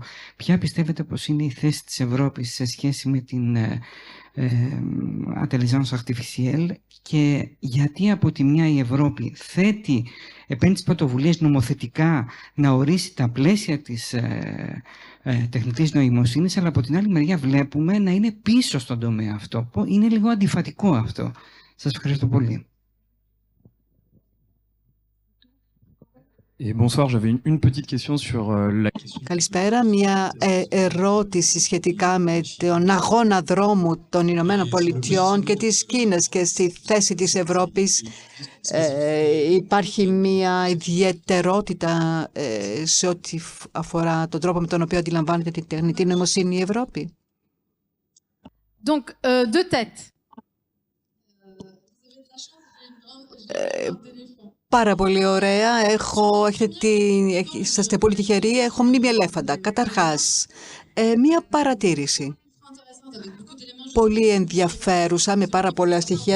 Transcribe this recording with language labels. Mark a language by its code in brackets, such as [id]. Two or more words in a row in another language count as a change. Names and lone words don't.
[el] Ποια πιστεύετε πως είναι η θέση της Ευρώπης σε σχέση με την [fr] intelligence artificielle [el] και γιατί από τη μια η Ευρώπη παίρνει τις πρωτοβουλίες νομοθετικά να ορίσει τα πλαίσια της τεχνητής νοημοσύνης, αλλά από την άλλη μεριά βλέπουμε να είναι πίσω στον τομέα αυτό. Είναι λίγο αντιφατικό αυτό. Σας ευχαριστώ πολύ. [fr] Et bonsoir, j'avais une petite question sur la question. [el] Καλησπέρα. Μια ερώτηση σχετικά με τον αγώνα δρόμου των Ηνωμένων Πολιτειών και της Κίνας και στη θέση της Ευρώπης. Υπάρχει μια ιδιαιτερότητα σε ό,τι αφορά τον τρόπο με τον οποίο αντιλαμβάνεται την τεχνητή νοημοσύνη η Ευρώπη. [fr] Donc, deux têtes. [el] Πάρα πολύ ωραία. Είσαστε πολύ τυχεροί. Έχω μνήμη ελέφαντα. Καταρχάς, μία παρατήρηση. Πολύ ενδιαφέρουσα, με πάρα πολλά στοιχεία.